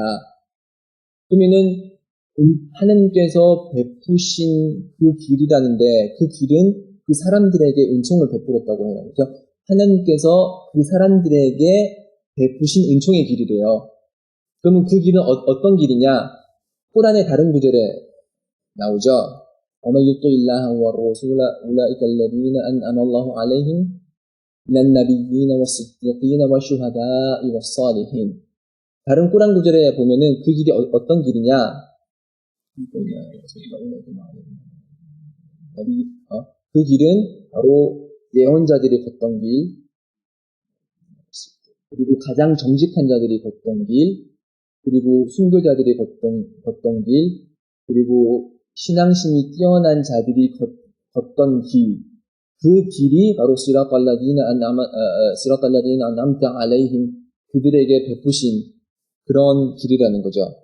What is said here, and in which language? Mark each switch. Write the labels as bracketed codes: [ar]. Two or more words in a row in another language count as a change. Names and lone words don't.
[ko] 그러면은 하나님께서 베푸신 그 길이라는데 그 길은 그 사람들에게 은총을 베풀었다고 해요. 그래서 하나님께서 그 사람들에게 베푸신 은총의 길이래요. 그러면 그 길은 어떤 길이냐? 꾸란의 다른 구절에 나오죠. [ar] وَمَنْ يُطِعِ اللَّهَ وَالرَّسُولَ أُولَٰئِكَ الَّذِينَ أَنْعَمَ اللَّهُ عَلَيْهِمْ مِنَ النَّبِيِّينَ وَالصِّدِّيقِينَ وَالشُّهَدَاءِ وَالصَّالِحِينَ. [ko] 다른 꾸란 구절에 보면은 그 길이 어떤 길이냐? 그 길은 바로 예언자들이 걷던 길, 그리고 가장 정직한 자들이 걷던 길, 그리고 순교자들이 걷던 길, 그리고 신앙심이 뛰어난 자들이 걷던 길, 그 길이 바로 [ar] صراط الذين أنعمت عليهم [ko] 그들에게 베푸신 그런 길이라는 거죠.